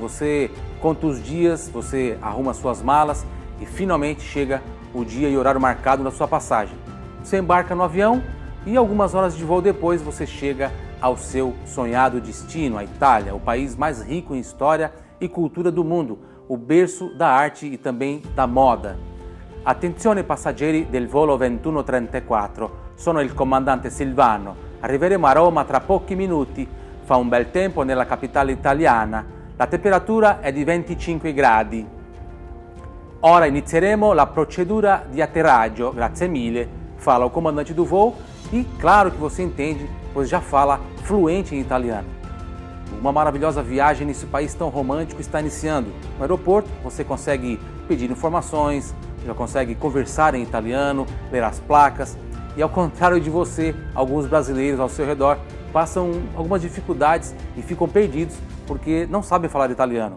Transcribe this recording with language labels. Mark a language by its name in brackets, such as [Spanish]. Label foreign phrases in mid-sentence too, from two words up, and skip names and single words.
[Portuguese] Você conta os dias, você arruma suas malas e finalmente chega o dia e horário marcado da sua passagem. Você embarca no avião e algumas horas de voo depois você chega ao seu sonhado destino, a Itália, o país mais rico em história e cultura do mundo, o berço da arte e também da moda. [Italian] Attenzione passeggeri del volo 2134, sono il comandante Silvano, arriveremo a Roma tra pochi minuti, fa un bel tempo nella capitale italiana, la temperatura è di 25 gradi. Ora inizieremo la procedura di atterraggio, grazie mille, [Portuguese] fala o comandante do voo e claro que você entende, pois já fala fluente em italiano. Uma maravilhosa viagem nesse país tão romântico está iniciando. No aeroporto você consegue pedir informações, já consegue conversar em italiano, ler as placas e ao contrário de você, alguns brasileiros ao seu redor passam algumas dificuldades e ficam perdidos porque não sabem falar italiano.